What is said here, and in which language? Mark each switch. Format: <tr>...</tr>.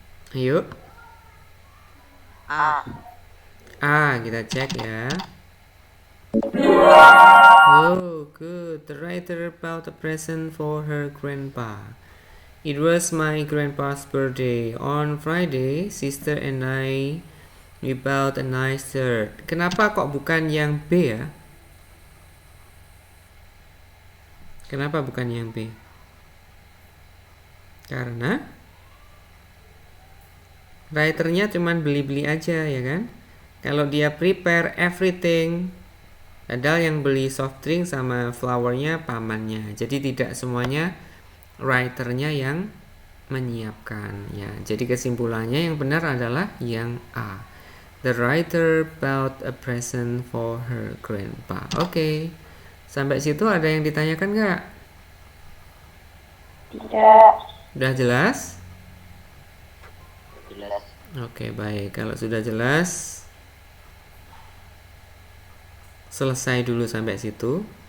<id>Ayo. A, kita cek ya.</id> <en>Oh, good. The writer bought a present for her grandpa. It was my grandpa's birthday. On Friday, sister and we bought a nice shirt.</en> <id>Kenapa kok bukan yang B ya? Kenapa bukan yang B? Karena writernya cuman beli-beli aja ya kan? Kalau dia</id> <en>prepare everything,</en> <id>padahal yang beli soft drink sama flowernya pamannya. Jadi tidak semuanya writernya yang menyiapkan ya. Jadi kesimpulannya yang benar adalah yang A.</id> <en>The writer bought a present for her grandpa.</en> <id>Oke. Sampai situ ada yang ditanyakan nggak? Tidak. Udah jelas? Jelas. Oke, baik. Kalau sudah jelas, selesai dulu sampai situ.</id>